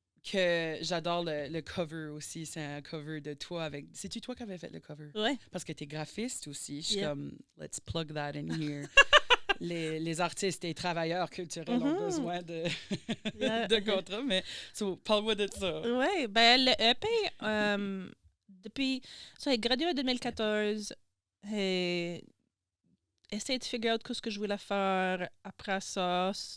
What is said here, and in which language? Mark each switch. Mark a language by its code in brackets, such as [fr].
[fr] Que j'adore le cover aussi. C'est un cover de toi avec... C'est-tu toi qui avais fait le cover? Ouais. Parce que t'es graphiste aussi. Je suis [en] Yeah. comme, let's plug that in here. [fr] les artistes et travailleurs culturels ont besoin de, de contrats, mais parle-moi de ça. Oui, ben le EP, depuis... Ça, j'ai gradué en 2014. J'ai essayé de [en] figure out [fr] ce que je voulais faire après ça.